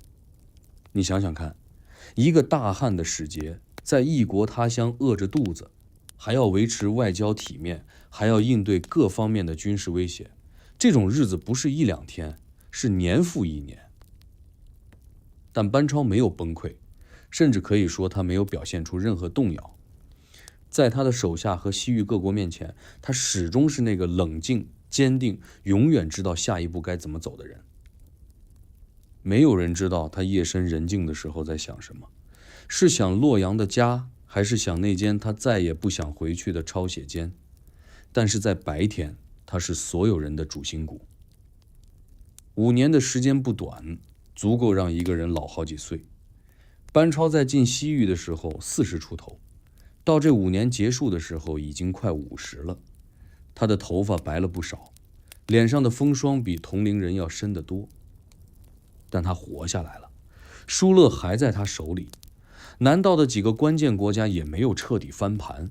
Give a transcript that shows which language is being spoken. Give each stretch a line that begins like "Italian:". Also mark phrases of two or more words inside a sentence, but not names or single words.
Chinese: 你想想看，一个大漢的使節在異國他鄉餓着肚子，還要維持外交體面，還要應對各方面的軍事威脅，這種日子不是一兩天，是年復一年。但班超沒有崩潰，甚至可以說他沒有表現出任何動搖。在他的手下和西域各國面前，他始終是那個冷靜、堅定，永遠知道下一步該怎麼走的人。沒有人知道他夜深人靜的時候在想什麼，是想洛陽的家，還是想那間他再也不想回去的抄寫間。但是在白天，他是所有人的主心骨。5年的時間不短，足夠讓一個人老好幾歲。班超在進西域的時候40出頭，到這5年結束的時候已經快50了。他的頭髮白了不少，臉上的風霜比同齡人要深得多。但他活下來了，疏勒還在他手裡，南道的幾個關鍵國家也沒有徹底翻盤。